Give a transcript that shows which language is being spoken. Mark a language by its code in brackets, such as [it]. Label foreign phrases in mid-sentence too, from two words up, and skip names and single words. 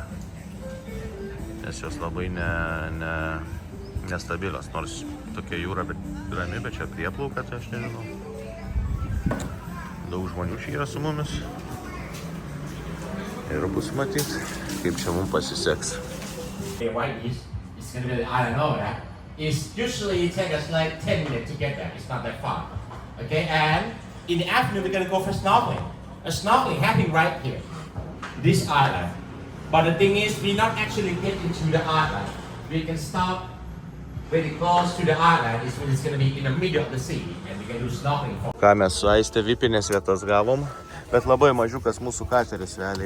[lt] Nes jos labai nestabilios, nors tokia jūra rami, bet čia prieplauka, tai aš nežinau. Daug žmonių čia yra su mumis. Ir bus matyt, kaip čia mums pasiseks. [en] It's going to be the island over there. It's usually take us like 10 minutes to get there. It's not that far. Okay, and in the afternoon we're going to go for snorkeling. A snorkeling happening right here, this island. But the thing is, we not actually get into the island. We can stop very close to the island. It's going to be in the middle of the sea, and we can do snorkeling. [lt] Ką mes su Aiste vipinės vietas gavom, bet labai mažiukas mūsų kateris realiai.